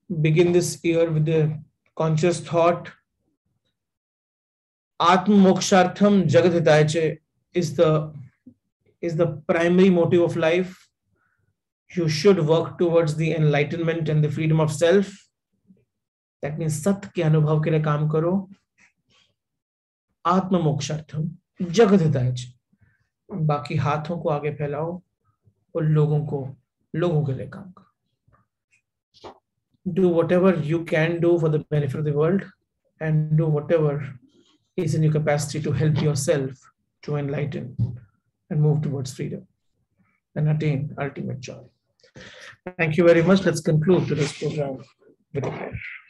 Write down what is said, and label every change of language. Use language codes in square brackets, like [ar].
[en] Begin this year with a conscious thought. Atma mokshartham jagat hitaye is the primary motive of life. You should work towards the enlightenment and the freedom of self. That means [hi] सत्य के अनुभव के लिए काम करो। [sa] आत्म मोक्षार्थम जगत हिताय च, [hi] बाकी हाथों को आगे फैलाओ और लोगों के लिए काम करो। [en] Do whatever you can do for the benefit of the world, and do whatever is in your capacity to help yourself to enlighten and move towards freedom and attain ultimate joy. Thank you very much. Let's conclude today's program with a prayer.